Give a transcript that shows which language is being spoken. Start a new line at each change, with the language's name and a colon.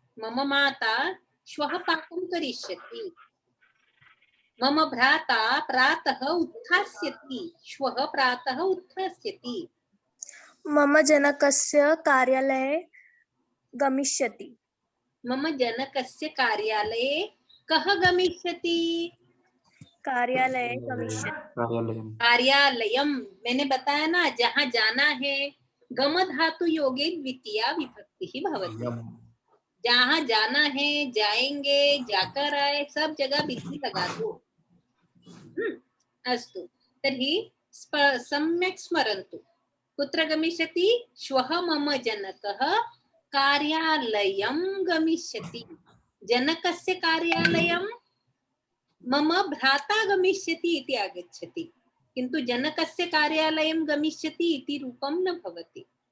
Sanskrit: मम माता श्वः पाकं करिष्यति। मम भ्राता प्रातः उत्थास्यति, श्वः प्रातः उत्थास्यति। मम जनकस्य कार्यालये गमिष्यति। मम जनकस्य कार्यालये कः गमिष्यति? कार्यालये गमिष्यति। कार्यालयं
Hindi: कार्यालयम, मैंने बताया ना, जहाँ जाना है
Sanskrit: गम धातु योगे द्वितीया विभक्ति भवति। यं
Hindi: जहाँ जाना है, जाएंगे, जाकर आए, सब जगह विधि लगा दो।
Sanskrit: अस्तु, तर्हि सम्यक् स्मरन्तु। कुत्र गमिष्यति? श्वः मम जनकः कार्यालयं गमिष्यति। जनकस्य कार्यालयं मम भ्राता गमिष्यति इति आगच्छति, किन्तु जनकस्य कार्यालयं गमिष्यति इति रूपं न भवति।